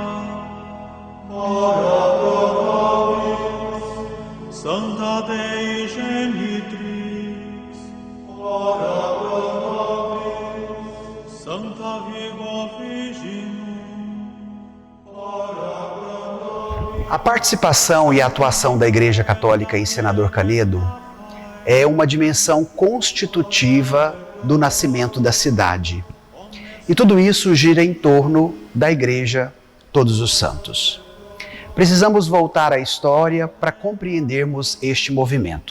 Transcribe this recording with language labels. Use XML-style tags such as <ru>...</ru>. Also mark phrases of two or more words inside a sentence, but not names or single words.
<la>ora pro nobis, Sancta Dei Genitrix, ora pro nobis, Sancta Virgo Virginum, ora pro nobis.</la> <pt>A participação e a atuação da Igreja Católica em Senador Canedo é uma dimensão constitutiva do nascimento da cidade. E tudo isso gira em torno da Igreja Todos os Santos. Precisamos voltar à história para compreendermos este movimento.</pt>